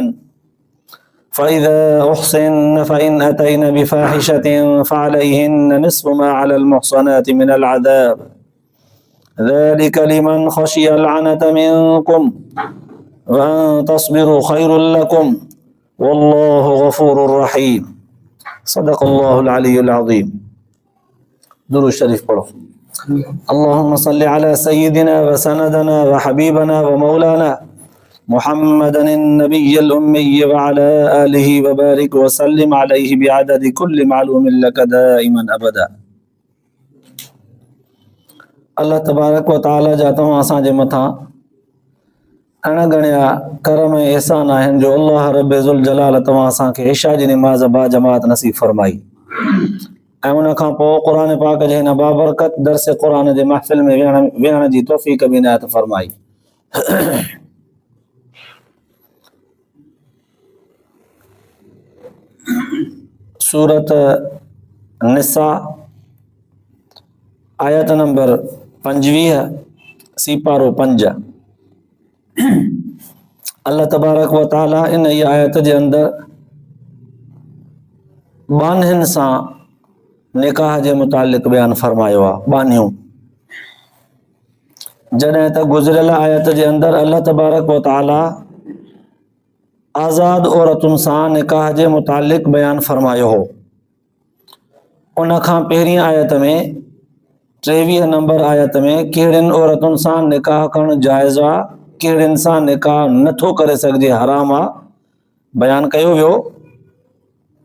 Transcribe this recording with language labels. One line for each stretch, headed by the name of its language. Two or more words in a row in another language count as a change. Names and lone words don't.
Arabic: فإذا أحصن فإن أتين بفاحشة فعليهن نصف ما على المحصنات من العذاب ذلك لمن خشي العنة منكم وأن تصبروا خير لكم والله غفور رحيم صدق الله العلي العظيم।
Sindhi: दुरूद शरीफ पढ़ो।
Arabic: اللهم صل على سيدنا وسندنا وحبيبنا ومولانا محمد النبي الأمي وعلى آله وبارك وسلم عليه بعدد كل معلوم لك دائما أبدا. الله تبارك وتعالى
Sindhi: जा तव्हां असांजे मथां अणगणिया करम ऐं एहसान आहिनि जो अल्लाह
Arabic: رب ذو الجلال
Sindhi: तव्हां असांखे इशा जी निमाज़ बा जमात नसीब फरमाई ऐं उन खां पोइ क़ुरान पाक जे हिन बाबरकत दर्स क़ुरान जे महफ़िल में विहण जी तौफ़ीक़ बि इनायत फरमाई। सूरत निसा आयत नंबर 25 सीपारो 5।
Arabic: الله تبارك وتعالى
Sindhi: इन ई आयत जे अंदर बानियुनि सां निकाह जे मुतालिक़ बयान फरमायो आहे। बानियूं जॾहिं त गुज़िरियल आयत जे अंदर
Arabic: الله تبارك وتعالى
Sindhi: आज़ाद औरतुनि सां निकाह जे मुतालिक़ बयान फरमायो हो। उन खां पहिरीं आयत में 23 नंबर आयत में कहिड़ियुनि औरतुनि सां निकाह करणु जाइज़ आहे, कहिड़ियुनि सां निकाह नथो करे सघिजे, हराम आहे, बयान कयो वियो त